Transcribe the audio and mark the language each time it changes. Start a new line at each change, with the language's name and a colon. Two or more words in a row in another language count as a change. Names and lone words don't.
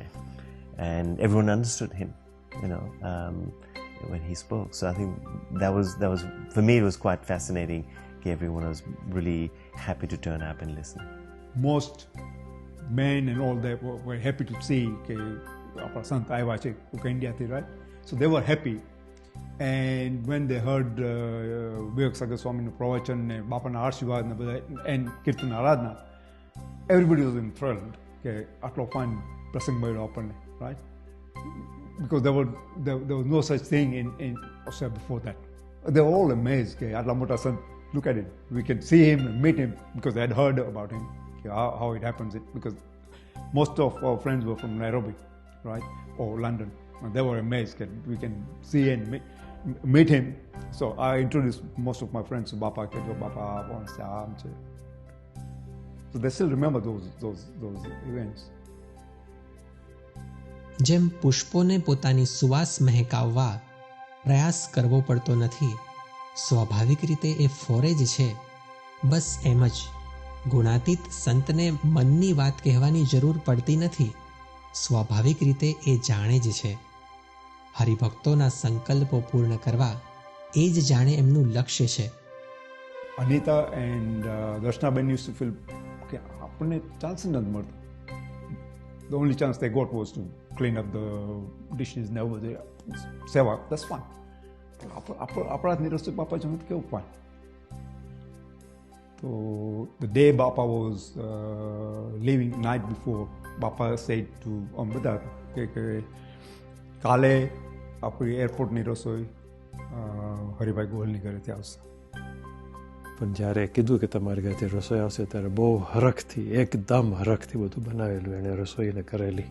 English: And everyone understood him, when he spoke. So I think that was for me, it was quite fascinating. Everyone was really happy to turn up and listen. Most men and all that were happy to see our Sant
Gujarati: આવ્યા છે
English: India, right? So they were happy. And when they heard Vivek Sagar Swami's
Gujarati: પ્રવચન ને બાપાના આશીર્વાદ ને બધા
English: and
Gujarati: કીર્તન આરાધના,
English: everybody was enthralled
Gujarati: કે આટલો ફાઇન પ્રસંગ મળ્યો આપણને,
English: right? Because there was no such thing in Australia before that. They were all amazed
Gujarati: કે આટલા મોટા સંત.
English: Look at him. We can see him and meet him because they had heard about him, how it happens. Because most of our friends were from Nairobi, right, or London, and they were amazed that we can see and meet him. So I introduced most of my friends to Bapa. Bapa, so they still remember those events.
Gujarati: જેમ પુષ્પોને પોતાની સુવાસ મહેકાવવા પ્રયાસ કરવો પડતો નથી, સ્વાભાવિક રીતે એ ફોરે જ છે. બસ એમ જ ગુણાતીત સંતને મનની વાત કહેવાની જરૂર પડતી નથી. સ્વાભાવિક રીતે એ જાણે જ છે. હરિભક્તોના સંકલ્પો પૂર્ણ કરવા એ જ જાણે એમનું લક્ષ્ય છે.
English: Anita and Darshnaben used to feel
Gujarati: કે આપણને ચાન્સ નથી મળતો.
English: The only chance they got was to clean up the dishes and over there. Seva, that's fine.
Gujarati: આપણા રસ્તે બાપા જમત કેવું ફાઇન.
English: So the day Bapa was leaving, night before, Bapa said to
Gujarati: બધા કે કાલે આપણી એરપોર્ટની રસોઈ હરિભાઈ ગોહલની ઘરેથી આવશે. પણ જ્યારે કીધું કે તમારી ઘરેથી રસોઈ આવશે ત્યારે બહુ હરખથી, એકદમ હરખથી બધું બનાવેલું એણે રસોઈને કરેલી.